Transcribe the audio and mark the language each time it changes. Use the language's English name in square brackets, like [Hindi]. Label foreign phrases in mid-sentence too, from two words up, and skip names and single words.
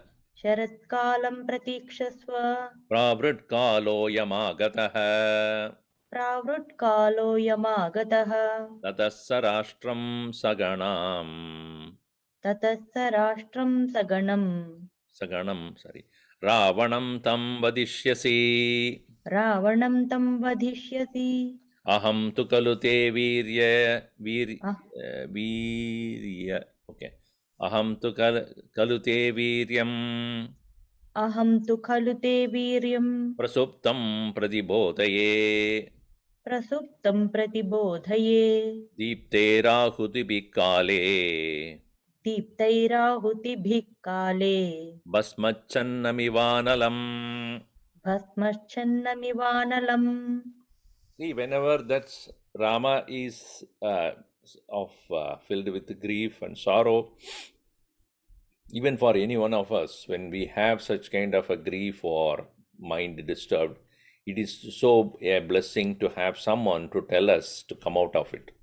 [Sanskrit] शरत्कालं प्रतीक्षस्व प्रावृट्कालो यमागतः. प्रावृट्कालो यमागतः ततस्स राष्ट्र सगणम्. ततस्स राष्ट्रम् सगणम्, [English] sorry. [Sanskrit] रावणं तं वधिष्यसि. रावणं तं वधिष्यसि अहं तु कलुते Ah, वीर्य. Okay. अहं तु कलुते वीर्यम्. अहं तु खलु ते वीर्यम् प्रसुप्तं प्रदिबोधये. प्रसुप्तं प्रतिबोधये दीप्ते रहुति बिकाले. दीप्तैराहुतिभिः काले बस्मच्छन्नमिवानलम्. भस्मच्छन्नमिवानलम् [English] See, whenever that's Rama is filled with grief and sorrow, Even for any one of us, when we have such kind of a grief or mind disturbed, it is so a blessing to have someone to tell us to come out of it.